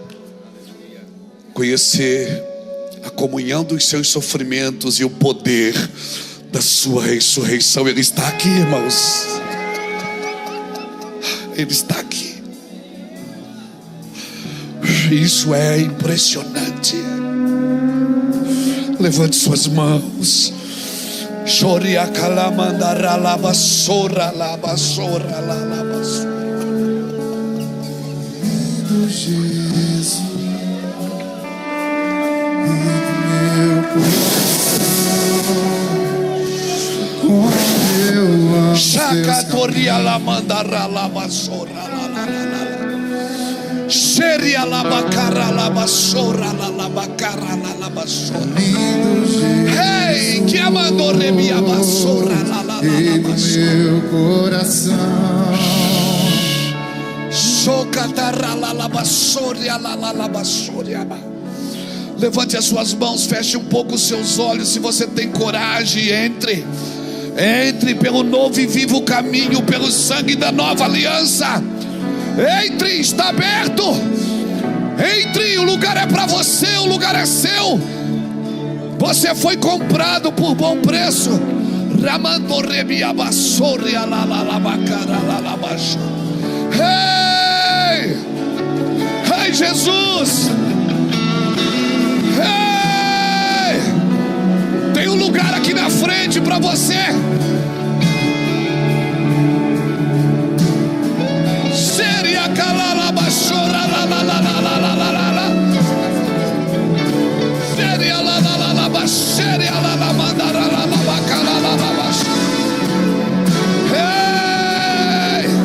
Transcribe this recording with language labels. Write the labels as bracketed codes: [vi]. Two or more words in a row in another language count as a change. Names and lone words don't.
[pt] Conhecer a comunhão dos seus sofrimentos e o poder da sua ressurreição. Ele está aqui, irmãos. Ele está aqui. Isso é impressionante. Levante suas mãos. Choria calamandara labassora labassora labassora. Jesus, meu coração, Chacatoria lamandara labassora la. Seria labacara labassora labacara labassora. Hey, que amando remia bassora la. meu coração. Socatarra la bassoria la bassoria. Levante as suas mãos, feche um pouco os seus olhos. Se você tem coragem, entre pelo novo e vivo caminho, pelo sangue da nova aliança. Entre, está aberto. Entre, o lugar é para você, o lugar é seu. Você foi comprado por bom preço. Ramando rebia bassoria la bacara la baixa. Ei, Jesus. Ei, tem um lugar aqui na frente para você. Seria calala bachora la. Seria la bacheria la mandara la bacala la bacha. Ei,